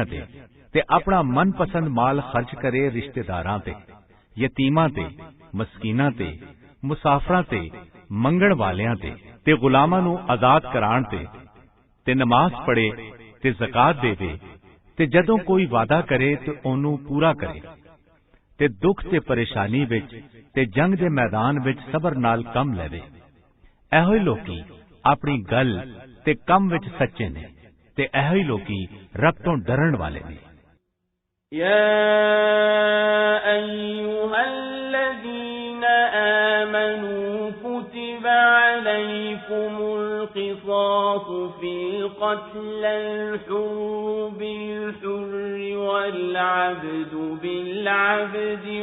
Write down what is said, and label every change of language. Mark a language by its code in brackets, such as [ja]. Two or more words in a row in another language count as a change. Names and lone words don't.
[pa] ਤੇ ਆਪਣਾ ਮਨਪਸੰਦ ਮਾਲ ਖਰਚ ਕਰੇ ਰਿਸ਼ਤੇਦਾਰਾਂ ਤੇ, ਯਤੀਮਾਂ ਤੇ, ਮਸਕੀਨਾਂ ਤੇ, ਮੁਸਾਫਰਾਂ ਤੇ, ਮੰਗਣ ਵਾਲਿਆਂ ਤੇ ਗੁਲਾਮਾਂ ਨੂੰ ਆਜ਼ਾਦ ਕਰਾਉਣ ਤੇ ਨਮਾਜ਼ ਪੜ੍ਹੇ ਤੇ ਜ਼ਕਾਤ ਦੇਵੇ ਤੇ ਜਦੋਂ ਕੋਈ ਵਾਅਦਾ ਕਰੇ ਤੇ ਉਹਨੂੰ ਪੂਰਾ ਕਰੇ ਤੇ ਦੁੱਖ ਤੇ ਪਰੇਸ਼ਾਨੀ ਵਿੱਚ ਤੇ ਜੰਗ ਦੇ ਮੈਦਾਨ ਵਿੱਚ ਸਬਰ ਨਾਲ ਕੰਮ ਲਵੇ। ਇਹੋ ਹੀ ਲੋਕੀ ਆਪਣੀ ਗੱਲ ਤੇ ਕੰਮ ਵਿੱਚ ਸੱਚੇ ਨੇ ਤੇ ਇਹੋ ਹੀ ਲੋਕੀ ਰੱਬ ਤੋਂ ਡਰਨ ਵਾਲੇ ਨੇ। [ar] يا أيها الذين آمنوا كتب عليكم القصاص في القتل الحر بالحر والعبد بالعبد